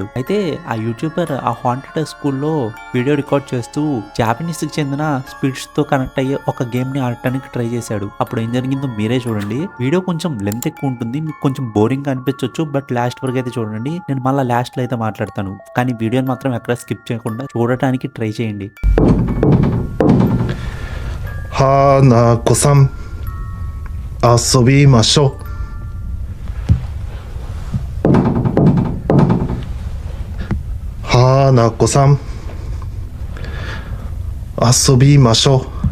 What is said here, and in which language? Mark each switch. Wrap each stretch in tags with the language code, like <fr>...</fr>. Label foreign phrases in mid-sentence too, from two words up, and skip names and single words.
<te>అయితే ఆ యూట్యూబర్ ఆ</te> <en>haunted school-lo video record</en> <te>చేస్తూ జాపనీస్కి చెందిన</te> <en>spirits-tho connect</en> <te>అయ్యే ఒక గేమ్ని ఆడటానికి ట్రై చేశాడు. అప్పుడు ఏం జరిగిందో మీరే చూడండి. వీడియో కొంచెం లెంత్ ఎక్కువ ఉంటుంది, మీకు కొంచెం బోరింగ్ అనిపించవచ్చు,</te> <en>but last</en> <te>వరకు అయితే చూడండి. నేను మళ్ళీ లాస్ట్లో అయితే మాట్లాడతాను, కానీ వీడియోని మాత్రం ఎక్కడ స్కిప్ చేయకుండా చూడటానికి ట్రై చేయండి.</te> <ja>花子さん、遊びましょう。花子さん、遊びましょう。</ja>